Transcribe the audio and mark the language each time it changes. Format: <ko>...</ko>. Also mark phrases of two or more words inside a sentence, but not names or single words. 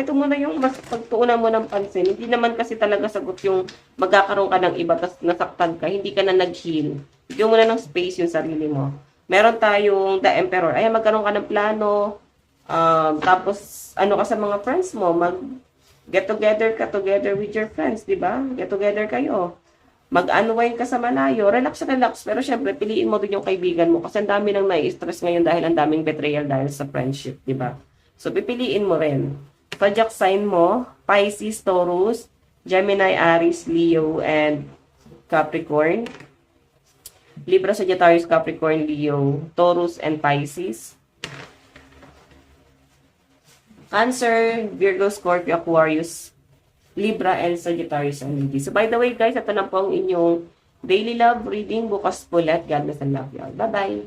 <tl>Ito muna yung mas pagtuunan mo ng pansin. Hindi naman kasi talaga sagot yung magkakaroon ka ng iba tapos nasaktan ka, hindi ka na nag-heal. Bigyan mo na ng space yung sarili mo. Meron tayong The Emperor. Ayan, magkaroon ka ng plano. Tapos, ano ka sa mga friends mo,</tl> <en>get together ka together with your friends,</en> <tl>di ba?</tl> <en>Get together</en> <tl>kayo. Mag-unwind ka sa malayo. Relax, relax. Pero syempre, piliin mo din yung kaibigan mo kasi ang dami nang nai-stress ngayon dahil ang daming betrayal dahil sa friendship, di ba? So, pipiliin mo rin.</tl> <en>Zodiac sign</en> <tl>mo, Pisces, Taurus, Gemini, Aries, Leo, and Capricorn. Libra, Sagittarius, Capricorn, Leo, Taurus, and Pisces. Cancer, Virgo, Scorpio, Aquarius, Libra, and Sagittarius, and Lady.</tl> <en>So, by the way,</en> <tl>guys, ito na po ang inyong</tl> <en>daily love reading.</en> <tl>Bukas po ulit.</tl> <en>God bless and love you all. Bye-bye!</en>